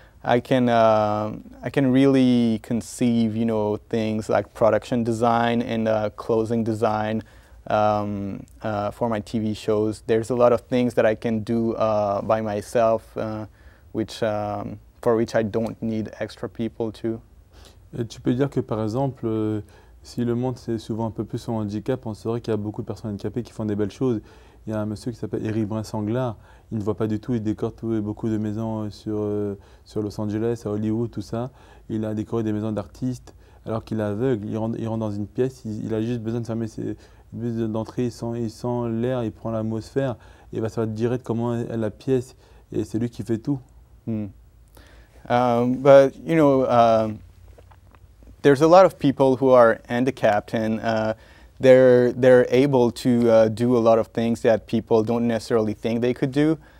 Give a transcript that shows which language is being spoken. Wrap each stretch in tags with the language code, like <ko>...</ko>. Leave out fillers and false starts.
<en>I can really conceive, you know, things like production design and clothing design for my TV shows. There's a lot of things that I can do by myself, for which I don't need extra people to.</en> <fr>Et tu peux dire que par exemple, si le monde c'est souvent un peu plus sur le handicap, on saurait qu'il y a beaucoup de personnes handicapées qui font des belles choses. Il y a un monsieur qui s'appelle Éric Brun-Sanglard, il ne voit pas du tout, il décore beaucoup de maisons sur Los Angeles, à Hollywood, tout ça. Il a décoré des maisons d'artistes alors qu'il est aveugle. Il rentre dans une pièce, il a juste besoin de fermer ses d'entrée, il sent l'air, il prend l'atmosphère, et il va savoir direct comment est la pièce, et c'est lui qui fait tout.</fr> <en>But you know, there's a lot of people who are handicapped, and they're able to do a lot of things that people don't necessarily think they could do.</en>